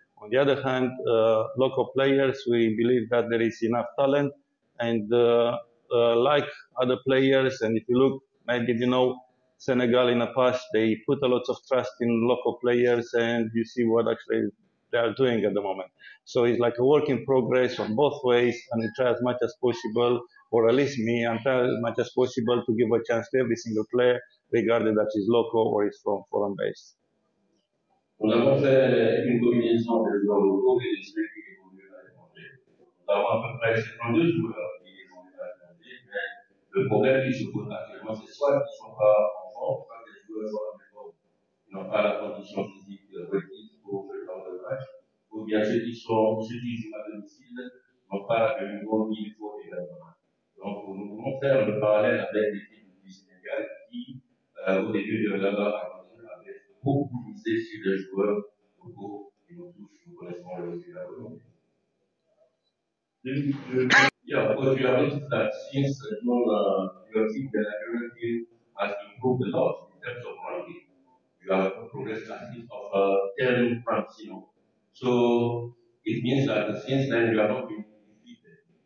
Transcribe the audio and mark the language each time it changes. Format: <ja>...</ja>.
<en>On the other hand, local players, we believe that there is enough talent, and like other players, and if you look, maybe, Senegal in the past, they put a lot of trust in local players, and you see what actually they are doing at the moment. So it's like a work in progress on both ways, and we try as much as possible, or at least me, and try as much as possible to give a chance to every single player, regardless that is local or is from foreign base.</en> <fr>Nous avons fait une combinaison de joueurs locaux et de ceux qui évoluent à l'étranger. Nous avons à peu près 52 joueurs qui évoluent à l'étranger, mais le problème qui se pose actuellement, c'est soit qu'ils ne sont pas en forme, soit que les joueurs sont en forme, ils n'ont pas la condition physique requise pour ce genre de match, ou bien ceux qui jouent à domicile n'ont pas le niveau qu'il faut également. Donc, nous pouvons faire le parallèle avec l'équipe du Sénégal qui, au début de leur aventure, avait beaucoup misé sur les joueurs locaux et nous tous, nous connaissons le Sénégal aujourd'hui.</fr> <en>Yeah, because you have noticed that since your team, the Liberian team, has improved a lot in terms of ranking. You have progressed at least of 10 ranks, So it means that since then you have not been defeated.</en>